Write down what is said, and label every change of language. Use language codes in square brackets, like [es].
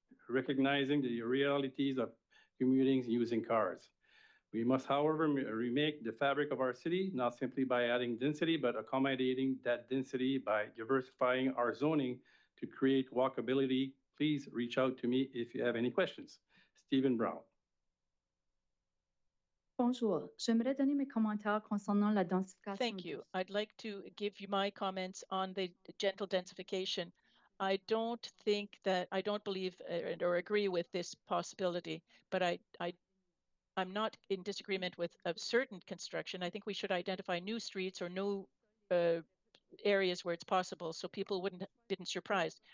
[en] recognizing the realities of commuting using cars. We must, however, remake the fabric of our city, not simply by adding density, but accommodating that density by diversifying our zoning to create walkability. Please reach out to me if you have any questions. Stephen Brown. [fr] Bonjour, j'aimerais donner mes commentaires concernant la densification. [en] Thank you. I'd like to give you my comments on the gentle densification. I don't believe or agree with this possibility, but I'm not in disagreement with a certain construction. I think we should identify new streets or new areas where it's possible so people didn't surprised.